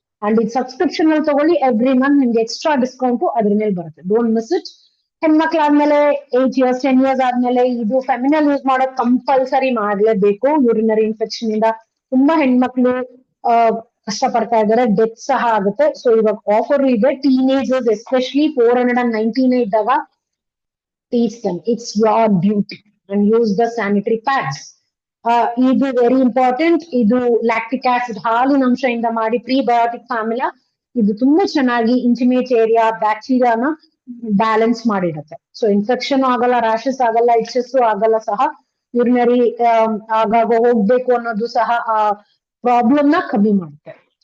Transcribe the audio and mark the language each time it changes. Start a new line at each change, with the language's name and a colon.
Kannada: And ಇದು subscription ಅಲ್ಲಿ ತಗೊಳ್ಳಿ. ಎವ್ರಿ ಮಂತ್ ನಿಮ್ಗೆ ಎಕ್ಸ್ಟ್ರಾ ಡಿಸ್ಕೌಂಟ್ ಅದ್ರ ಮೇಲೆ ಬರುತ್ತೆ.
English: Don't miss it.
Kannada: ಹೆಣ್ಮಕ್ಳಾದ್ಮೇಲೆ 8 years 10 years ಆದ್ಮೇಲೆ ಇದು ಫೆಮಿನಲ್ ಯೂಸ್ ಮಾಡೋದು ಕಂಪಲ್ಸರಿ ಮಾಡ್ಲೇಬೇಕು. ಯೂರಿನರಿ ಇನ್ಫೆಕ್ಷನ್ ಇಂದ ತುಂಬಾ ಹೆಣ್ಮಕ್ಳು ಕಷ್ಟ ಪಡ್ತಾ ಇದಾರೆ, ಡೆತ್ ಸಹ ಆಗುತ್ತೆ. ಸೊ ಇವಾಗ ಆಫರ್ ಇದೆ.
English: teenagers especially 499
Kannada: ಇದ್ದಾಗ
English: teach them it's your duty and use the sanitary pads.
Kannada: ಇದು ವೆರಿ ಇಂಪಾರ್ಟೆಂಟ್. ಇದು ಲ್ಯಾಕ್ಟಿಕ್ ಆಸಿಡ್ ಹಾಲಿನ ಅಂಶದಿಂದ ಮಾಡಿ ಪ್ರೀಬಯೋಟಿಕ್ ಫಾರ್ಮುಲಾ. ಇದು ತುಂಬಾ ಚೆನ್ನಾಗಿ intimate area ಬ್ಯಾಕ್ಟೀರಿಯಾನ balance ಮಾಡಿರುತ್ತೆ. So infection ಆಗಲ್ಲ, ರ್ಯಾಷಸ್ ಆಗಲ್ಲ, ಇಚಸ್ ಆಗಲ್ಲ ಸಹ. ಯೂರಿನರಿ ಆಗಾಗ ಹೋಗ್ಬೇಕು ಅನ್ನೋದು ಸಹ ಆ ಪ್ರಾಬ್ಲಮ್ ನ ಕಮ್ಮಿ ಮಾಡುತ್ತೆ.